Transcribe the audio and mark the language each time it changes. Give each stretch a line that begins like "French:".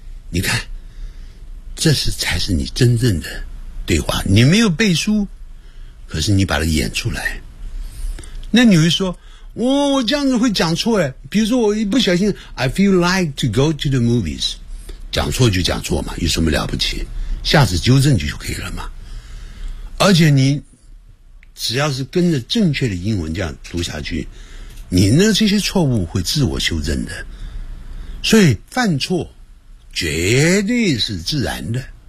Chinese: 你看，这是才是你真正的对话。你没有背书，可是你把它演出来。那你会说，我这样子会讲错哎。比如说，我一不小心
English: ，I feel like to go to the movies.
Chinese: 讲错就讲错嘛，有什么了不起，下次纠正就可以了嘛。而且你只要是跟着正确的英文这样读下去，你那这些错误会自我修正的，所以犯错绝对是自然的。